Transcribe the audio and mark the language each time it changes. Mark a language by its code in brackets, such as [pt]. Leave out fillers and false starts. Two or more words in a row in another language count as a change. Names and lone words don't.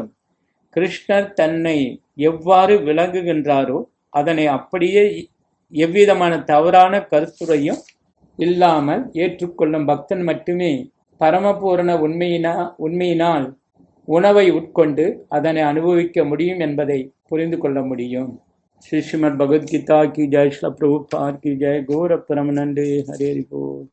[ta] கிருஷ்ணர் தன்னை எவ்வாறு விளங்குகின்றாரோ அதனை அப்படியே எவ்விதமான தவறான கருத்துரையும் இல்லாமல் ஏற்றுக்கொள்ளும் பக்தன் மட்டுமே பரமபூரண உண்மையினால் உணவை உட்கொண்டு அதனை அனுபவிக்க முடியும் என்பதை புரிந்து கொள்ள முடியும். [hi] श्रीमद् भगवद गीता की जय, श्री प्रभुपाद की जय, गौर परमानंद हरे हरि बोल।